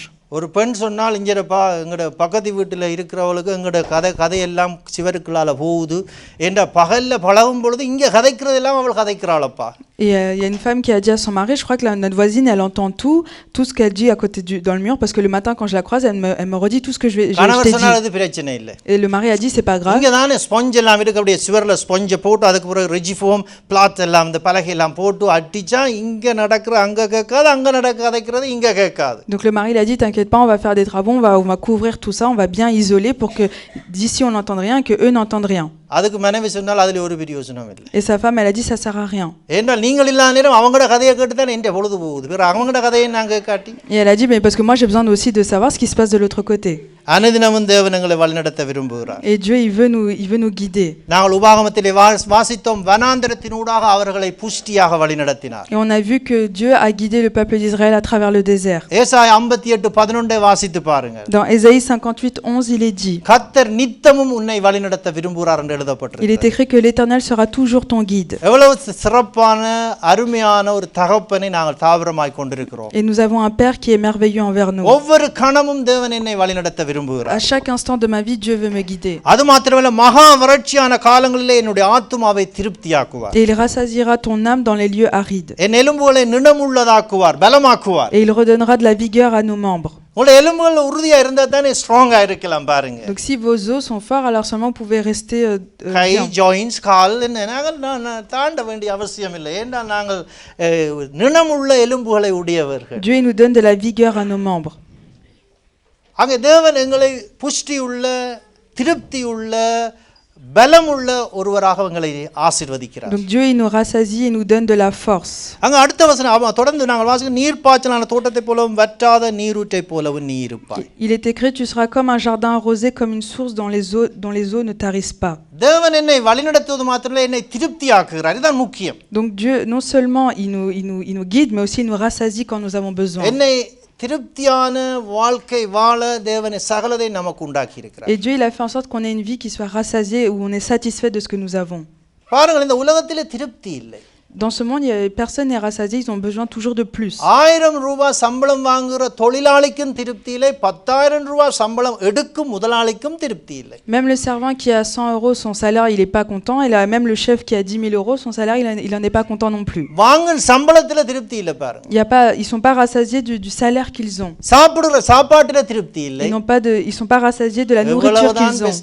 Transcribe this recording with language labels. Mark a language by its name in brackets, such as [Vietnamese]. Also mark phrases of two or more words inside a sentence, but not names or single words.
[Tamil] ஒரு பெண் சொன்னால் இங்கேப்பா எங்களோட பக்கத்து வீட்டில் இருக்கிறவளுக்கு எங்களோட கதையெல்லாம் சிவருக்குள்ளால போகுது என்ற பகலில் பழகும் பொழுது இங்கே கதைக்கிறதெல்லாம் அவள் கதைக்கிறாளப்பா. [French] Et il y a une femme qui a dit à son mari, je crois que notre voisine, elle entend tout ce qu'elle dit à côté dans le mur, parce que le matin quand je la croise, elle me redit tout ce que je t'ai dit. [Tamil] பிரச்சனை இல்லை. [French] Et le mari a dit, c'est pas grave. [Tamil] இங்கே தானே ஸ்பாஞ்ச் எல்லாம் இருக்கு, அப்படியே சுவரில் ஸ்பாஞ்சை போட்டு அதுக்கு பிறகு ரெஜிஃபோம் பிளாத் எல்லாம் இந்த பலகை எல்லாம் போட்டு அடிச்சா இங்கே நடக்கிற அங்கே கேட்காது, அங்கே கதைக்கிறது இங்கே கேட்காது. [French] Donc le mari il a dit, t'inquiète pas, on va faire des travaux, on va couvrir tout ça, on va bien isoler pour que d'ici on n'entende rien, que eux n'entendent rien. [Tamil] அதுக்கு மனைவி சொன்னால் அதில் ஒரு பிரயோஜனம் இல்லை. [French] Et sa femme elle a dit, ça sert à rien. [Tamil] ஏன்றால் நீங்கள் இல்லாத நேரம் அவங்களோட கதையை கேட்டு தான் என் பொழுது போகுது. வேற அவங்களோட கதையை நாங்கள் காட்டி. [French] Et elle a dit, mais parce que moi j'ai besoin aussi de savoir ce qui se passe de l'autre côté. [Tamil] அனுதினமும் தேவன் எங்களை வழிநடத்த விரும்புகிறார். [French] Et Dieu il veut nous guider. [Tamil] நாங்கள் உபாகமத்திலே வாசித்தோம், வனாந்தரத்தினூடாக அவர்களை புஷ்டியாக வழிநடத்தினார். [French] Et on a vu que Dieu a guidé le peuple d'Israël à travers le désert. [Tamil] ஏசாயா 58:11 வாசித்து பாருங்க. [French] Dans Ésaïe 58:11 il est dit, [Tamil] கர்த்தர் நித்தமும் உன்னை வழிநடத்த விரும்புகிறார் என்று எழுதப்பட்டிருக்கிறது. [French] il est écrit que l'Éternel sera toujours ton guide. [Tamil] எவ்வளவு சிறப்பான அருமையான ஒரு தகப்பனை நாங்கள் தாவரமாய் கொண்டிருக்கிறோம். [French] Et nous avons un Père qui est merveilleux envers nous. [Tamil] ஒவ்வொரு கணமும் தேவன் என்னை வழிநடத்த விரும்புகிறார். [French] À chaque instant de ma vie, Dieu veut me guider. [Tamil] அது மாத்திரமல்ல, மகா வறட்சியான காலங்களிலே என்னுடைய ஆத்துமாவை திருப்தியாக்குவார். [French] Et il rassasiera ton âme dans les lieux arides. [Tamil] என் எலும்புகளை நிணமுள்ளதாக்குவார், பலமாக்குவார். [French] Et il redonnera de la vigueur à nos membres. [Tamil] உங்களுடைய எலும்புகள் உறுதியா இருந்தா தானே ஸ்ட்ராங்கா இருக்கலாம் பாருங்க. [French] Donc si vos os sont forts, alors seulement vous pouvez rester [Tamil] கை [French] bien. [Tamil] ஜாயின்ஸ் கால் நாங்கள் தாண்ட வேண்டிய அவசியம் இல்லை. ஏன்னா நாங்கள் நிணமுள்ள எலும்புகளை உடையவர்கள். [French] Dieu il nous donne de la vigueur à nos membres. [Tamil] அங்கே தேவன் எங்களை புஷ்டியுள்ள, திருப்தியுள்ள, பலமுள்ள ஒருவராக எங்களை ஆசீர்வதிக்கிறார். [French] Donc Dieu il nous rassasie et nous donne de la force. [Tamil] அங்க அடுத்த வசனம் தொடர்ந்து நாங்கள் வாசிக்க, நீர்ப்பாய்ச்சலான தோட்டத்தை போலவும் வற்றாத நீரூற்றை போலவும் நீ இருப்பாய். [French] Il est écrit, tu seras comme un jardin arrosé, comme une source dont les eaux ne tarissent pas. [Tamil] தேவன் என்னை வழிநடத்துவது மாத்திரமல்ல, என்னை திருப்தியாக்குகிறார். இதுதான் முக்கியம். [French] Donc Dieu non seulement il nous guide, mais aussi il nous rassasie quand nous avons besoin. [Tamil] என்னை திருப்தியான வாழ்க்கை வாழ தேவனை சகலதை நமக்கு உண்டாக்கி இருக்கிறார். [French] Et Dieu il a fait en sorte qu'on ait une vie qui soit rassasiée, où on est satisfait de ce que nous avons. [Tamil] பாருங்கள், இந்த உலகத்திலே திருப்தி இல்லை. [French] Dans ce monde, personne n'est rassasié, ils ont besoin toujours de plus. [Tamil] 1000 ரூபாய் சம்பளம் வாங்குற தொழிலாளிக்கும் திருப்தி இல்லை, 10000 ரூபாய் சம்பளம் எடுக்கும் முதலாளிக்கும் திருப்தி இல்லை. [French] Même le servant qui a 100 euros, son salaire, il n'est pas content. Et là, même le chef qui a 10 000 euros, son salaire, il en est pas content non plus. [Tamil] வாங்குற சம்பளத்துல திருப்தி இல்லை பாருங்க. [French] Ils sont pas rassasiés du salaire qu'ils ont. [Tamil] சாப்பிடுற சாப்பாட்டுல திருப்தி இல்லை. [French] Ils sont pas rassasiés de la nourriture qu'ils ont.